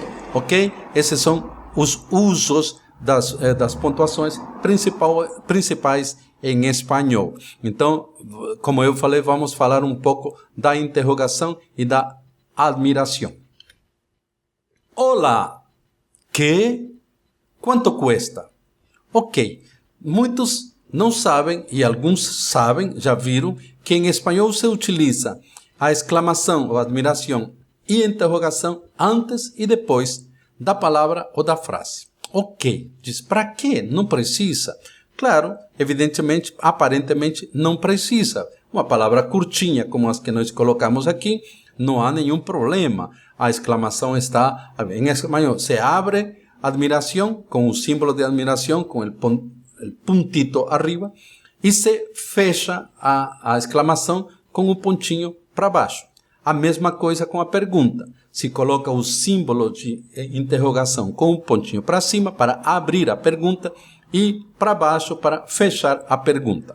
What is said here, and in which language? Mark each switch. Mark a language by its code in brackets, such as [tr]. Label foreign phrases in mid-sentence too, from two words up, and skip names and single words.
[pt] Ok? Esses são os usos das pontuações principais em espanhol. Então, como eu falei, vamos falar um pouco da interrogação e da admiração. Olá, [es] ¿qué? ¿Cuánto cuesta? [pt] Ok, muitos não sabem, e alguns sabem, já viram, que em espanhol se utiliza a exclamação ou admiração e interrogação antes e depois da palavra ou da frase. Ok, diz, para quê? Não precisa. Claro, evidentemente, aparentemente não precisa. Uma palavra curtinha, como as que nós colocamos aqui, não há nenhum problema. A exclamação está em espanhol. Se abre admiração com o símbolo de admiração, com o [es] puntito arriba, [pt] e se fecha a exclamação com o pontinho para baixo. A mesma coisa com a pergunta. Se coloca o símbolo de interrogação com o pontinho para cima para abrir a pergunta e para baixo para fechar a pergunta.